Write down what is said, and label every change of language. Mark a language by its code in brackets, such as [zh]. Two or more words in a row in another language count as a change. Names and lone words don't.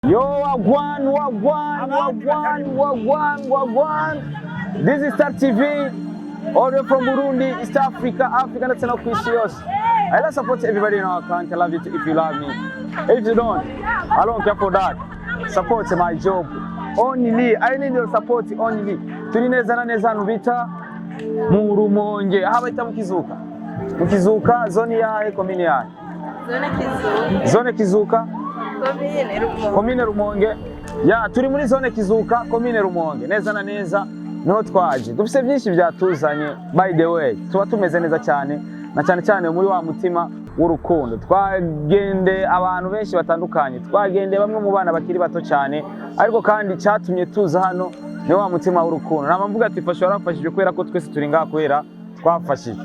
[en] Yo, wagwan. This is Star TV, audio from Burundi, East Africa, [rn] ndetse no kwisi yose. [en] I love support everybody in our country. I love you if you love me. If you don't, I don't care for that. Support my job. Only, I need your support only. [rn] Turi neza na neza nubita mu Rumonge. Aha bahita mukizuka. Mukizuka zone yahe komine yahe? Zone Kizuka. Komine Rumonge. Ya turi muri zone Kizuka, komine Rumonge. Neza na neza no twaje. Dufise byinshi byatuzanye [en] by the way. [rn] Tuba tumeze neza cyane na cyane muri wa mutima w'urukundo. Twagende abantu benshi batandukanye. Twagende bamwe mu bana bakiri bato cyane. Ariko kandi cyatumye tuza hano ni wa mutima w'urukundo. Nama mvuga ati fasha warafashije kubera ko twese turi ngaha kwera twafashije.